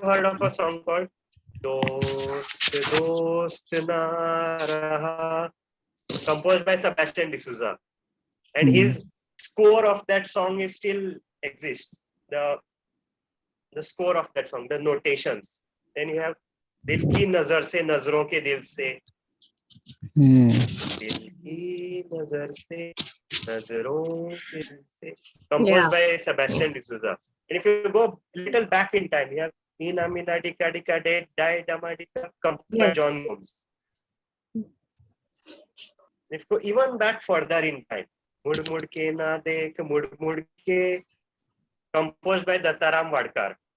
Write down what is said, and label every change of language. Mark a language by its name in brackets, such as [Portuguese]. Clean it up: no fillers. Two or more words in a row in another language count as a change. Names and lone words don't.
[English] have heard of a song called Dost Dost Na Raha, composed by Sebastian D'Souza. And his score of that song is still exists. The score of that song, the notations. Then you have Dil ki nazar se nazron ke dil se. Hmm. Dil ki nazar se nazron ke dil se. Composed by Sebastian D'Souza. And if you go a little back in time, you have Mina Mina Dika Dika De Dai Dama Dika, composed by Yes. John Gomes. If you go even back further in time, Mud Mud Ke Na Dekh Mud Mud Ke, composed by Dattaram Wadekar.